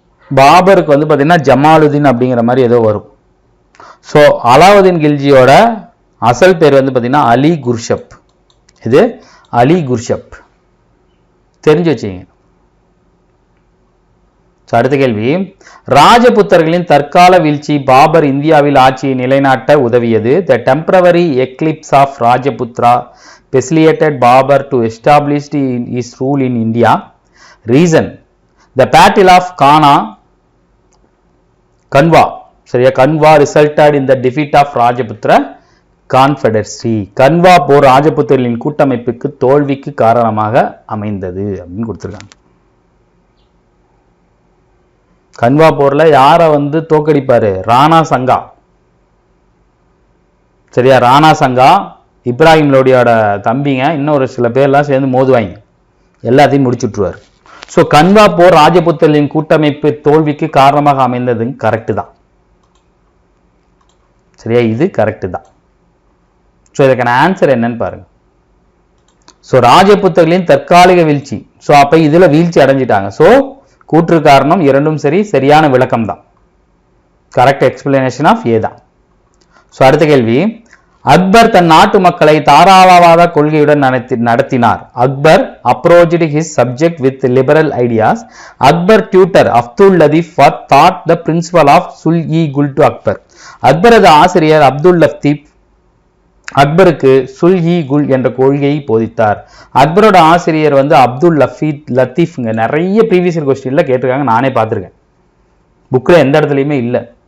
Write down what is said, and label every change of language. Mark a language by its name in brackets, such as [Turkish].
[Tamil] பாபருக்கு வந்து பாத்தீங்கன்னா ஜமாலுதீன் அப்படிங்கிற மாதிரி ஏதோ வரும். ஸோ அலாவுதீன் கில்ஜியோட அசல் பேர் வந்து பாத்தீங்கன்னா அலி குர்ஷப். இது அலி குர்ஷப், தெரிஞ்சு வச்சுங்க. அடுத்த கேள்வி, ராஜபுத்தர்களின் தற்கால வீழ்ச்சி பாபர் இந்தியாவில் ஆட்சியை நிலைநாட்ட உதவியது. [English] The temporary eclipse of Rajputra facilitated Babur to establish his rule in India. Reason, the battle of Kanwa, சரியா? Kanwa resulted in the defeat of Rajputra confederacy. [Tamil] கன்வா போர் ராஜபுத்திரர்களின் கூட்டமைப்புக்கு தோல்விக்கு காரணமாக அமைந்தது அப்படின்னு கொடுத்திருக்காங்க. கன்வா போர்ல யார வந்து தோக்கடிப்பாரு? ராணா சங்கா. சரியா? ராணா சங்கா இப்ராஹிம் லோடியோட தம்பிங்க, இன்னொரு சில பேர்லாம் சேர்ந்து மோதுவாங்க, எல்லாத்தையும் முடிச்சுட்டுருவார். ஸோ கன்வா போர் ராஜபுத்திரர்களின் கூட்டமைப்பு தோல்விக்கு காரணமாக அமைந்தது கரெக்டு தான். சரியா? இது கரெக்டு தான். ஸோ இதுக்கான ஆன்சர் என்னன்னு பாருங்க. ஸோ ராஜபுத்திரர்களின் தற்காலிக வீழ்ச்சி. ஸோ அப்ப இதுல வீழ்ச்சி அடைஞ்சிட்டாங்க. ஸோ கூற்று காரணம் இரண்டும் சரி, சரியான விளக்கம் தான். [English] correct explanation of a [Tamil] தான். ஸோ அடுத்த கேள்வி, அக்பர் தன் நாட்டு மக்களை தாராளவாத கொள்கையுடன் நடத்தினார். [English] Akbar approached his subject with liberal ideas. Akbar tutor Abdul Latif taught the principle of sul-e-gul to Akbar. [Tamil] அக்பரது ஆசிரியர் அப்துல் லத்தீப் அக்பருக்கு சுல்-இ-குல் என்ற கொள்கையை போதித்தார். அக்பரோட ஆசிரியர் வந்து அப்துல் லத்தீஃப்ங்க. நிறைய ப்ரீவியஸ் இயர் கொஸ்டின்ல கேட்டிருக்காங்க, நானே பார்த்திருக்கேன், புக்ல எந்த இடத்துலயுமே இல்லை.